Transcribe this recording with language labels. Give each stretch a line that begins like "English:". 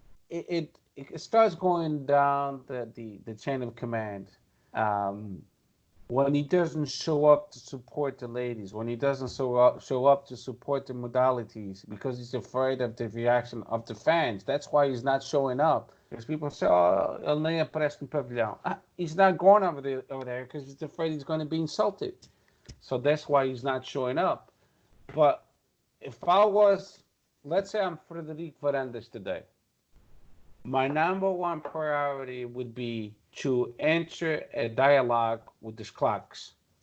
English: It starts going down the chain of command. Um, when he doesn't show up to support the ladies, when he doesn't show up to support the modalities because he's afraid of the reaction of the fans. That's why he's not showing up. Because people say, oh,
Portuguese: ele nem aparece no pavilhão.
English: He's not going over there because he's afraid he's going to be insulted. So that's why he's not showing up. But if I was, let's say I'm Frederic Varandas today, my number one priority would be to enter a dialogue with the clocks.